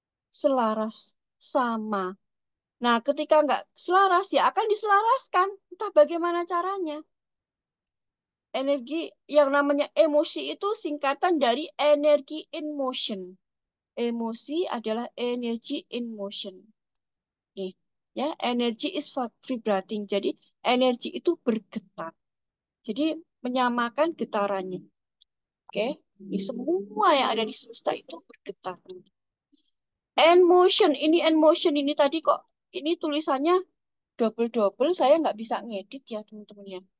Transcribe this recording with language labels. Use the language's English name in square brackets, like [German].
[Indonesian] Selaras, sama. Nah, ketika nggak selaras, ya akan diselaraskan. Entah bagaimana caranya. Energi yang namanya emosi itu singkatan dari energi in motion. Emosi adalah energy in motion. Nih, ya, [English] energy is vibrating. [Indonesian] Jadi, energi itu bergetar. Jadi, menyamakan getarannya. Oke, di semua yang ada di semesta itu bergetar. And motion, ini tadi kok, ini tulisannya double-double, saya nggak bisa ngedit ya teman-teman ya.